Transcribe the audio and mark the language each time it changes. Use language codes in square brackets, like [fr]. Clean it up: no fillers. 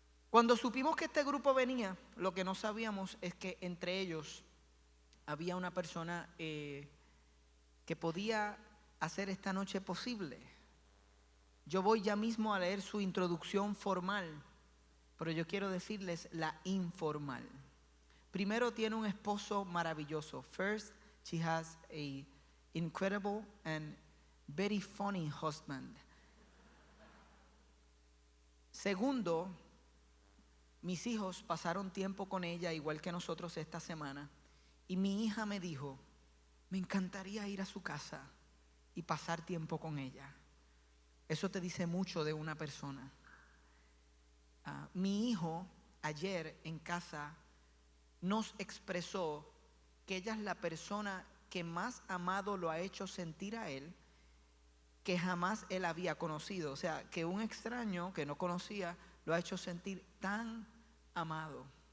[es] Cuando supimos que este grupo venía, lo que no sabíamos es que entre ellos había una persona que podía hacer esta noche posible. Yo voy ya mismo a leer su introducción formal, pero yo quiero decirles la informal. Primero, tiene un esposo maravilloso. [en] First, she has an incredible and very funny husband. [es] Segundo, mis hijos pasaron tiempo con ella, igual que nosotros esta semana. Y mi hija me dijo, me encantaría ir a su casa y pasar tiempo con ella. Eso te dice mucho de una persona. Mi hijo ayer en casa nos expresó que ella es la persona que más amado lo ha hecho sentir a él, que jamás él había conocido. O sea, que un extraño que no conocía lo ha hecho sentir tan amado.